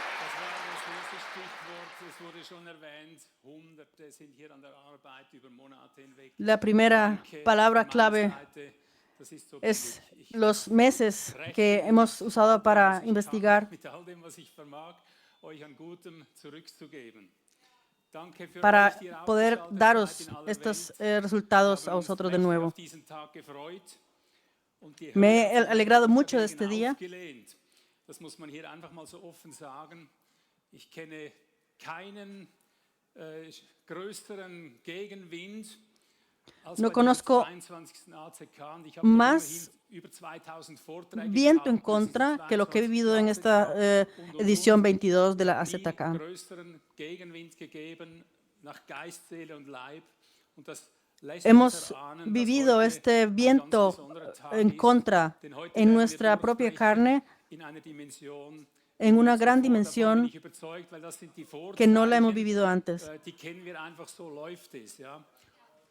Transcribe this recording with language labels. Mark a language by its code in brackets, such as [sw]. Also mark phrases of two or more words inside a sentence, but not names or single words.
[es] La primera palabra clave es los meses que hemos usado para investigar, para poder daros estos resultados a vosotros de nuevo. Me he alegrado mucho de este día. [de] Das muss man hier einfach mal so offen sagen. Ich kenne keinen größeren Gegenwind. [es] No conozco más viento en contra que lo que he vivido en esta edición 22 de la AZK. Hemos vivido este viento en contra en nuestra propia carne, en una gran dimensión que no la hemos vivido antes.